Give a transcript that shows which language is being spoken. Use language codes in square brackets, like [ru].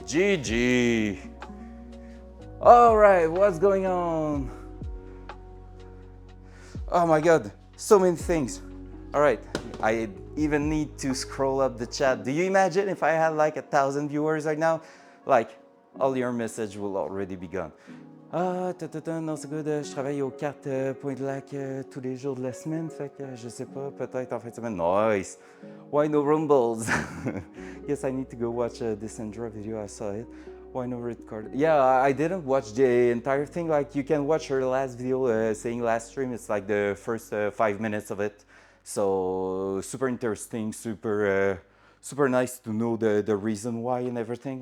[en] GG. All right, what's going on? Oh my God, so many things. All right, I even need to scroll up the chat. Do you imagine if I had like 1,000 viewers right now? Like, all your message will already be gone. [fr] Ah, non, c'est good. Je travaille aux cartes Point-de-Lac tous les jours de la semaine. Fait que je sais pas, peut-être en fin de semaine. [en] Nice. Why no rumbles? Yes, I need to go watch this Indra video. I saw it. Why no red card? Yeah, I didn't watch the entire thing. Like, you can watch her last video saying last stream. It's like the first 5 minutes of it. So super interesting, super nice to know the reason why and everything.